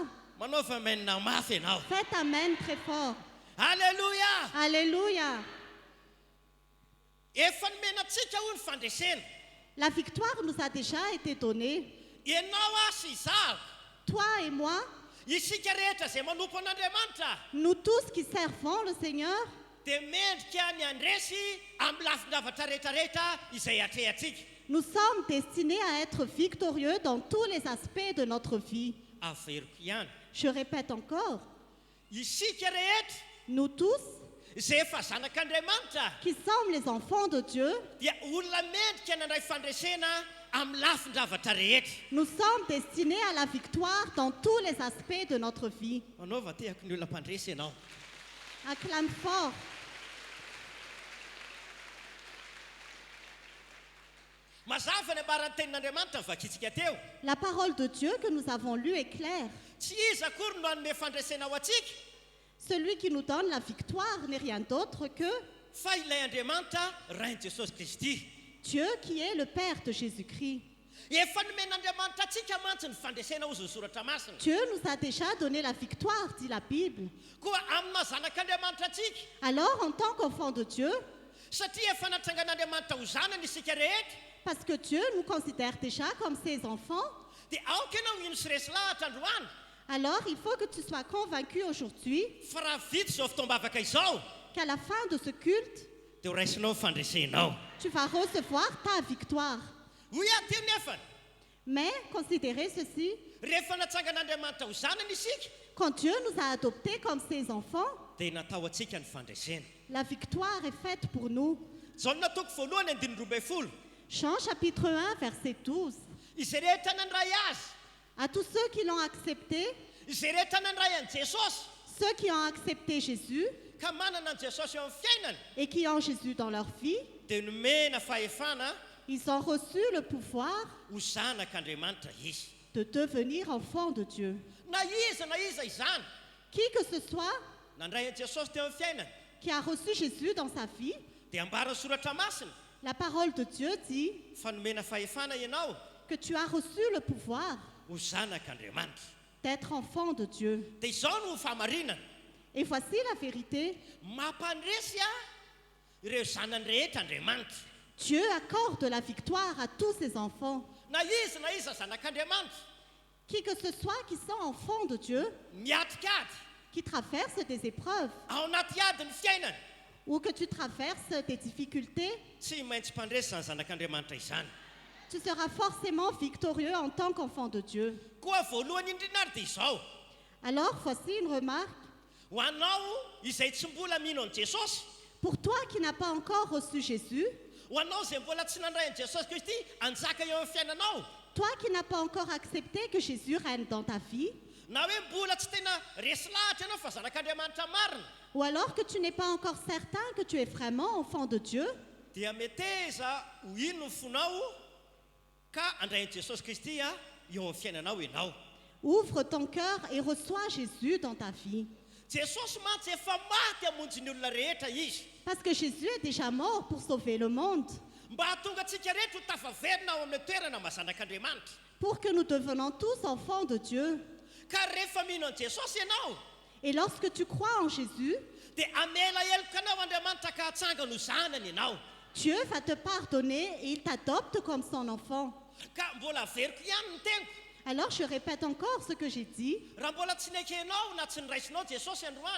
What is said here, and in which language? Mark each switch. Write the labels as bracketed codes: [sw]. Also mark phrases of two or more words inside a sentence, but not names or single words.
[mg] manaova menina mafy ianao [fr] Faites Amen très fort. [mg] alleluia [fr] Alléluia. [mg] efa nomenatsika io ny fandresena [fr] La victoire nous a déjà été donnée. [mg] ianao a sy izako [fr] Toi et moi, [mg] isika rehetra izay manompo an'Andriamanitra [fr] nous tous qui servons le Seigneur, [mg] dia mendrika ny andresy amin'ny lafindavatra rehetrarehetra izay atrehantsika [fr] nous sommes destinés à être victorieux dans tous les aspects de notre vie. [mg] averiko ihany [fr] Je répète encore, [mg] isika rehetra [fr] nous tous [mg] izay efa zanak'Andriamanitra [fr] qui sommes les enfants de Dieu, [mg] dia olona mendrika nandray fandresena amin'ny lafindravatra rehetra [fr] nous sommes destinés à la victoire dans tous les aspects de notre vie. [mg] manaova tehako ny olona mpandresy ianao [fr] Acclame fort. [mg] mazava ny ambaran'ny tenin'Andriamanitra nivakitsika teo [fr] La parole de Dieu que nous avons lue est claire. [mg] tsy izy akory no anome fandresena ao atsika [fr] Celui qui nous donne la victoire n'est rien d'autre que [mg] fa ilay Andriamanitra rain'i Jesosy Kristy. [fr] Dieu qui est le Père de Jésus-Christ. [mg] Efa nomen'Andriamanitra antsika mantsy ny fandresena ho zany soratra masina. [fr] Dieu nous a déjà donné la victoire, dit la Bible. [mg] Koa amina zanak'Andriamanitra antsika. [fr] Alors, en tant qu'enfant de Dieu, [mg] Satria efa natsangan'Andriamanitra ho zanany isika rehetra. [fr] parce que Dieu nous considère déjà comme ses enfants, [mg] Dia aoka ianao ino sy resy lahatra androany. [fr] alors il faut que tu sois convaincu aujourd'hui [mg] Fa raha vita izao fitombavaka izao, [fr] qu'à la fin de ce culte, [mg] dia ho raisinao ny fandresenao. [fr] tu vas recevoir ta victoire. [mg] Hoy aty nefany, [fr] Mais considérez ceci, [mg] rehefa natsangan'Andriamanitra ho zanany isika, [fr] quand Dieu nous a adoptés comme ses enfants, [mg] dia natao antsika ny fandresena. [fr] la victoire est faite pour nous. [mg] Jaona toko voalohany andiny roa ambin'ny folo. [fr] Jean chapitre 1, verset 12. [mg] Izay rehetra nandray azy, [fr] À tous ceux qui l'ont accepté, [mg] izay rehetra nandray an'i Jesosy, [fr] ceux qui ont accepté Jésus [mg] ka manana an Jesosy eo amin'ny fiainany, [fr] et qui ont Jésus dans leur vie, [mg] dia nomena fahefana [fr] ils ont reçu le pouvoir [mg] ho zanak'Andriamanitra izy. [fr] de devenir enfants de Dieu. [mg] Na iza izany, [fr] Qui que ce soit [mg] nandray an'i Jesosy teo amin'ny fiainany, [fr] qui a reçu Jésus dans sa vie, [mg] dia ambarany soratra masina [fr] la parole de Dieu dit [mg] fa nomena fahefana ianao [fr] que tu as reçu le pouvoir [mg] ho zanak'Andriamanitra. [fr] d'être enfant de Dieu. [mg] Dia izao no fahamarinana, [fr] Et voici la vérité. [mg] mampandresy ireo zanany rehetra Andriamanitra. [fr] Dieu accorde la victoire à tous ses enfants. [mg] Na iza zanak'Andriamanitra, [fr] Qui que ce soit qui sont enfants de Dieu, [mg] miatrika ady [fr] qui traversent des épreuves [mg] ao anaty ady ny fiainany, [fr] ou que tu traverses des difficultés, [mg] tsy maintsy mpandresy zany zanak'Andriamanitra izany. [fr] tu seras forcément victorieux en tant qu'enfant de Dieu. [mg] Koa voalohany indrindra ary dia izao, [fr] Alors, voici une remarque. [mg] ho anao izay tsy mbola mino an'i Jesosy, [fr] Pour toi qui n'as pas encore reçu Jésus, [mg] ho anao izay mbola tsy nandray an'i Jesosy Kristy hanjaka eo amin'ny fiainanao, [fr] toi qui n'as pas encore accepté que Jésus règne dans ta vie, [mg] na hoe mbola tsy tena resy lahatra ianao fa zanak'Andriamanitra marina, [fr] ou alors que tu n'es pas encore certain que tu es vraiment enfant de Dieu, [mg] dia meteza ho ino ny fonao ka handray an'i Jesosy Kristy eo amin'ny fiainanao ianao. [fr] ouvre ton cœur et reçois Jésus dans ta vie. [mg] Jesosy mantsy efa maty hamonjy ny olona rehetra izy, [fr] Parce que Jésus est déjà mort pour sauver le monde, [mg] mba hahatonga antsika rehetra ho tafaverina ao amin'ny toerana mahazanak'Andriamanitra. [fr] pour que nous devenons tous enfants de Dieu. [mg] Ka rehefa mino an'i Jesosy ianao, [fr] Et lorsque tu crois en Jésus, [mg] dia amela heloka anao Andriamanitra ka hatsangany ho zanany ianao. [fr] Dieu va te pardonner et il t'adopte comme son enfant. [mg] Ka mbola averiko ihany ny teniko, [fr] Alors je répète encore ce que j'ai dit. [mg] raha mbola tsy nekenao na tsy niraisinao Jesosy androany,